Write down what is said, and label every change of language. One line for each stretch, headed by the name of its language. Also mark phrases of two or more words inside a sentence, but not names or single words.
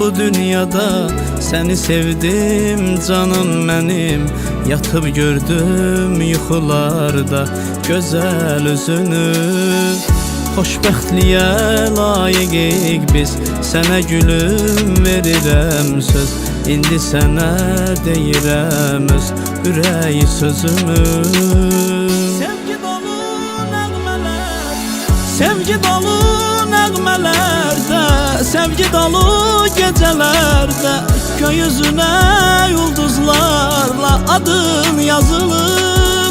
Turkish: bu dünyada, seni sevdim canım benim.
Azerbaijani: Yatıp gördüm yuxularda gözəl üzünü. Xoşbəxtliyə layiqik biz, sənə gülüm verirəm söz. İndi sənə deyirəm öz ürək sözümü. Sevgi dolu nəğmələr, sevgi dolu nəğmələrdə, sevgi dolu gecələrdə, gökyüzünə ulduzlarla adın yazılıb.